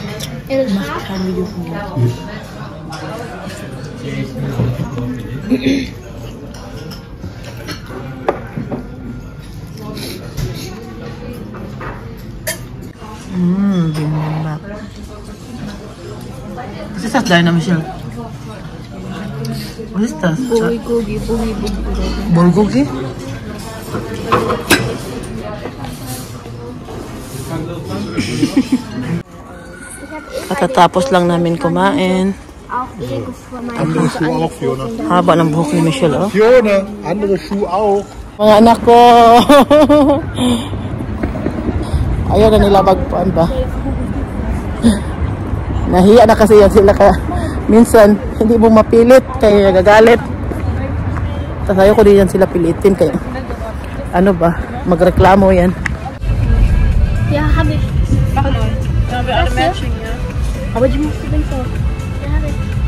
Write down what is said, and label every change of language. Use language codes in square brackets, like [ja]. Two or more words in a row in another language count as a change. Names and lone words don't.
[en] Bimbap. What is that, Diana Michelle? What is that? Bulgogi. Bulgogi? [tl] Katatapos lang namin kumain. [de] Andere Schuhe auch, Fiona. [tl] Haba ng buhok ni Michelle, oh. [de] Fiona, andere Schuhe auch. [tl] Mga anak ko! Ayaw na nila magpuan ba? Nahiya na kasi yan sila kaya minsan hindi mo mapilit kaya gagalit. Tapos ayaw ko din yan sila pilitin kaya ano ba, magreklamo yan. [de] Ja, habe ich. Mach neu. Da haben wir alle Matching, ja. Aber die musst du links auf. Ja, habe ich.